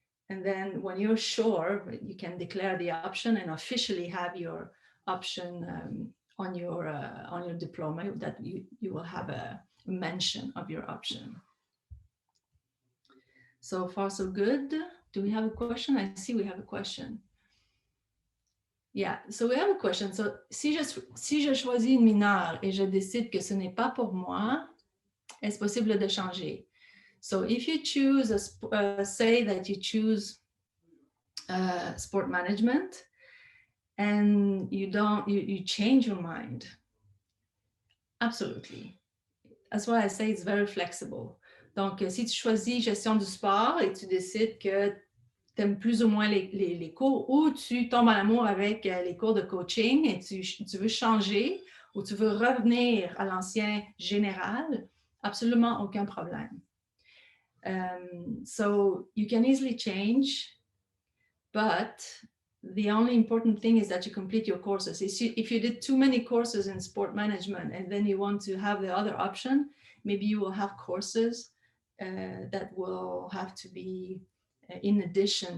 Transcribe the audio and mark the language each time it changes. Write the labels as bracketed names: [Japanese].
[English] And then when you're sure, you can declare the option and officially have your option on your diploma, that you will have a mention of your option. So far, so good. Do we have a question? I see we have a question. Yeah, so we have a question. [French] So, si je choisis une mineure et je décide que ce n'est pas pour moi, est-ce possible de changer? [English] So if you choose, say that you choose sport management and you change your mind, absolutely. That's why I say it's very flexible. [French] Donc, si tu choisis gestion du sport et tu décides que tu aimes plus ou moins les cours, ou tu tombes en amour avec les cours de coaching et tu veux changer ou tu veux revenir à l'ancien général, absolument aucun problème. [English] So you can easily change, but the only important thing is that you complete your courses. If you did too many courses in sport management and then you want to have the other option, maybe you will have courses that will have to be in addition.